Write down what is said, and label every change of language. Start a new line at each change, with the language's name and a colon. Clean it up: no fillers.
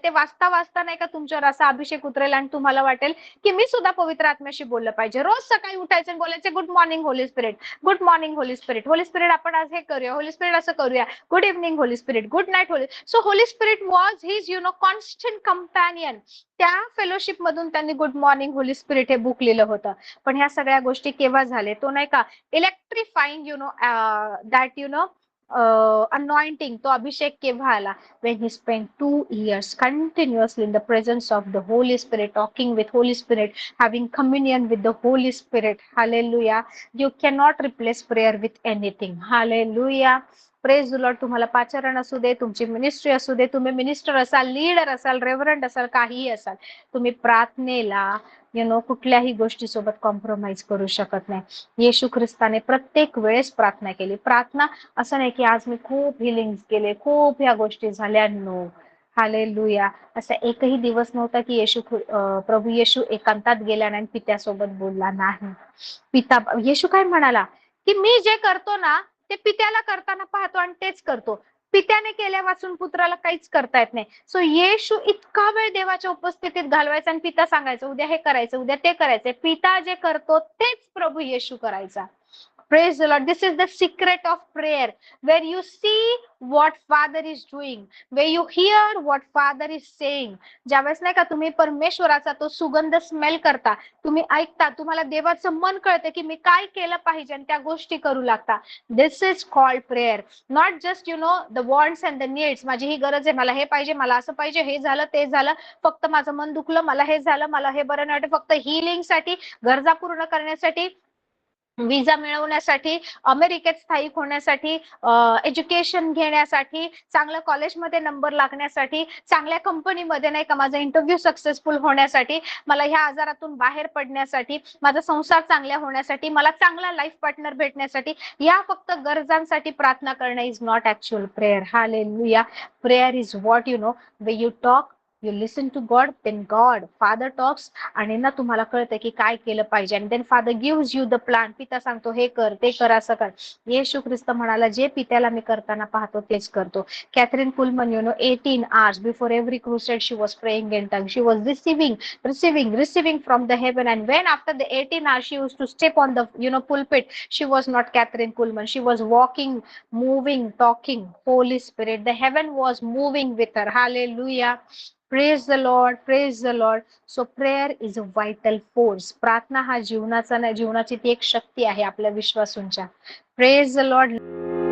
Marathi: ते वाचता वाचता नाही का तुमच्यावर असा अभिषेक उतरेल आणि तुम्हाला वाटेल की मी सुद्धा पवित्र आत्म्याशी बोललं पाहिजे. रोज सकाळी उठायचं आणि बोलायचं
English: good morning Holy Spirit, good morning Holy Spirit,
Marathi: Holy spirit आपण आज हे करूया, होली स्पिरिट असं करूया,
English: Good evening Holy Spirit, good night Holy. So Holy Spirit was his constant companion.
Marathi: त्या फेलोशिप मधून त्यांनी गुड मॉर्निंग होली स्पिरिट हे बुक लिहिलं होतं. पण ह्या सगळ्या गोष्टी केव्हा झाले, तो नाही का इलेक्ट्रिफाईंग दॅट anointing, तो अभिषेक केव्हा आला,
English: when he spent 2 years continuously in the presence of the Holy Spirit, talking with Holy Spirit, having communion with the Holy Spirit. Hallelujah. You cannot replace prayer with anything. Hallelujah. Praise the Lord.
Marathi: तुम्हाला पाचारण असू दे, तुमची ministry असू दे, तुम्ही minister असाल, leader असाल, reverend असाल, काहीही असाल, तुम्ही प्रार्थनेला कुठल्याही गोष्टीसोबत कॉम्प्रोमाइज करू शकत नाही. येशू ख्रिस्ताने प्रत्येक वेळेस प्रार्थना केली. प्रार्थना असं नाही की आज मी खूप हिलिंग केले, खूप ह्या गोष्टी झाल्या. नो. हालेलुया. असा एकही दिवस नव्हता की प्रभू येशू एकांतात गेला नाही, पित्यासोबत बोलला नाही. येशू काय म्हणाला की मी जे करतो ना ते पित्याला करताना पाहतो आणि तेच करतो. पित्याने केल्या वाचून पुत्राला काहीच करता येत नाही. सो येशू इतका वेळ देवाच्या उपस्थितीत घालवायचा आणि पिता सांगायचं उद्या हे करायचं, उद्या ते करायचंय. पिता जे करतो तेच प्रभू येशू करायचा.
English: Praise the Lord. This is the secret of prayer, where you see what Father is doing, where you hear what Father is saying.
Marathi: ज्यावेळेस नाही का तुम्ही परमेश्वराचा तो सुगंध स्मेल करता, तुम्ही ऐकता, तुम्हाला देवाचं मन कळतं की मी काय केलं पाहिजे आणि त्या गोष्टी करू लागता.
English: This is called prayer. Not just the wants and the needs.
Marathi: माझी ही गरज आहे, मला हे पाहिजे, मला असं पाहिजे, हे झालं ते झालं, फक्त माझं मन दुखलं, मला हे झालं, मला हे बरं नाही वाटत, फक्त हिलिंग साठी, गरजा पूर्ण करण्यासाठी, विजा मिळवण्यासाठी, अमेरिकेत स्थायिक होण्यासाठी, एज्युकेशन घेण्यासाठी, चांगल्या कॉलेजमध्ये नंबर लागण्यासाठी, चांगल्या कंपनीमध्ये नाही का माझा इंटरव्ह्यू सक्सेसफुल होण्यासाठी, मला ह्या आजारातून बाहेर पडण्यासाठी, माझा संसार चांगला होण्यासाठी, मला चांगला लाईफ पार्टनर भेटण्यासाठी, या फक्त गरजांसाठी प्रार्थना करणं
English: Is not actual prayer.
Marathi: Hallelujah.
English: prayer is what way you talk you listen to God, then God Father talks,
Marathi: आणि ना तुम्हाला कळतं की काय केलं पाहिजे,
English: आणि then Father gives you the plan.
Marathi: पिता सांगतो हे कर, ते कर, असं कर. येशू ख्रिस्त म्हणाला जे पित्याला मी करताना पाहतो तेच करतो.
English: Catherine Kuhlman, 18 hours before every crusade she was praying in tongues. She was receiving from the heaven. And when after the 18 hours she used to step on the pulpit, she was not Catherine Kuhlman. She was walking, moving, talking. Holy Spirit, the heaven was moving with her. Hallelujah. Praise the Lord, praise the Lord. So prayer is a vital force.
Marathi: प्रार्थना हा जीवनाची ती एक शक्ती आहे आपल्या विश्वासूंच्या.
English: Praise the Lord.